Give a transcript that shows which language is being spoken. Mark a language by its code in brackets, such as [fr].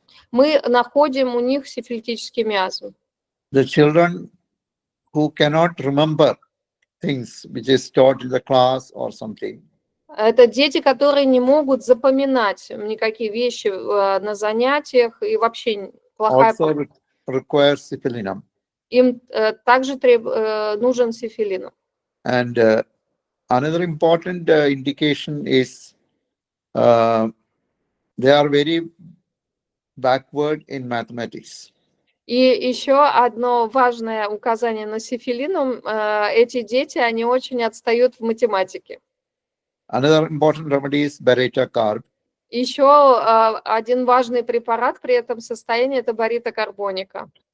[ru] мы находим у них сифилитический миазм. [en] The children who cannot remember things which is taught in the class or something. [ru] Это дети, которые не могут запоминать никакие вещи на занятиях и вообще плохая [en] Also [ru] память. [en] require Syphilinum. [ru] Им также нужен сифилинум. [en] And another important indication is they are very backward in mathematics. [ru] И еще одно важное указание на сифилинум. Эти дети, они очень отстают в математике. [en] Another important remedy is beta-carb. [ru] Еще один важный препарат при этом состоянии – это баритокарбоника.